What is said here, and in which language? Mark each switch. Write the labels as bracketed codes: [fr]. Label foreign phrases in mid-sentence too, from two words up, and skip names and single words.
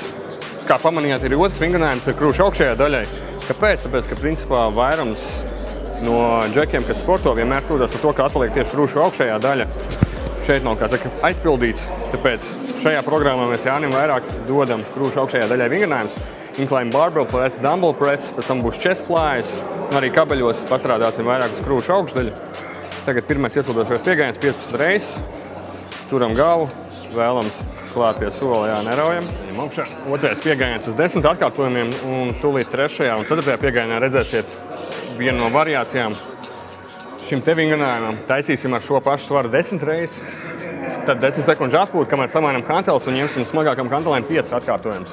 [lv] Kā pamanījāt, ir otrs vingrinājums ar krūšu augšējā daļai. Kāpēc? Tāpēc, ka principā vairums no džekiem, kas sporto, vienmēr sūdzas par to, ka atpaliek tieši krūšu augšējā daļa. Šeit nav, kā saka, aizpildīts. Tāpēc šajā programmā mēs Jānim vairāk dodam krūšu augšējā daļai vingrinājums. [en] Incline barbell press, dumbbell press, [lv] pēc tam būs [en] chest flies, [lv] un arī kabeļos pastrādāsim vairāk uz krūšu augšdaļu. Tagad pirmais iesildošais piegājiens 15 reizes. Turam galvu. Vēlams klāt pie sola, jā, neraujam. Otrais piegājiens uz 10 atkārtojumiem un tūlīt 3. un 4. piegājienā redzēsiet vienu no variācijām. Šim te vingrinājumam taisīsim ar šo pašu svaru 10 reizes, tad 10 sekundžu atpūta, kamēr samainam kanteles un ņemsim smagākam kantelēm 5 atkārtojumus.